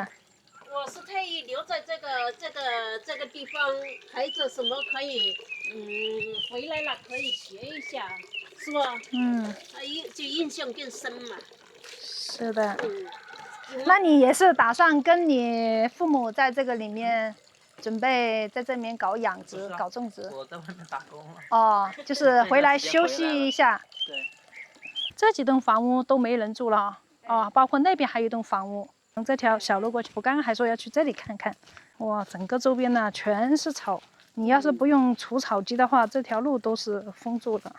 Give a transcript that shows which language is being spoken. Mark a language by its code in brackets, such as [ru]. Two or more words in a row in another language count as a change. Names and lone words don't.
[zh] 我是特意留在這個地方，孩子什麼可以，回來了可以學一下，是吧？就印象更深嘛。是的。那你也是打算跟你父母在這個裡面，準備在這裡面搞養殖、搞種植？我在外面打工了。哦，就是回來休息一下。對。這幾棟房屋都沒人住了哦，包括那邊還有一棟房屋。從這條小路過去，我剛剛還說要去這裡看看。哇，整個周邊呢全是草，你要是不用除草機的話，這條路都是封住的。